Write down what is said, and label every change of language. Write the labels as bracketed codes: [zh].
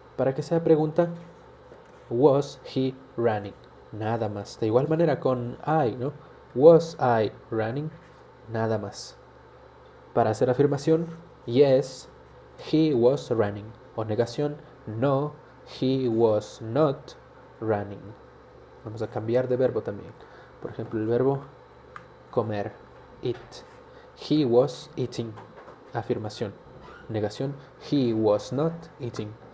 [es] Para que sea pregunta, [en] was he running? [es] Nada más. De igual manera con I, ¿no? [en] Was I running? [es] Nada más. Para hacer afirmación, [en] yes, he was running. [es] O negación, [en] no, he was not running. [es] Vamos a cambiar de verbo también. Por ejemplo, el verbo comer, eat. [en] He was eating. [es] Afirmación. Negación, [en] he was not eating.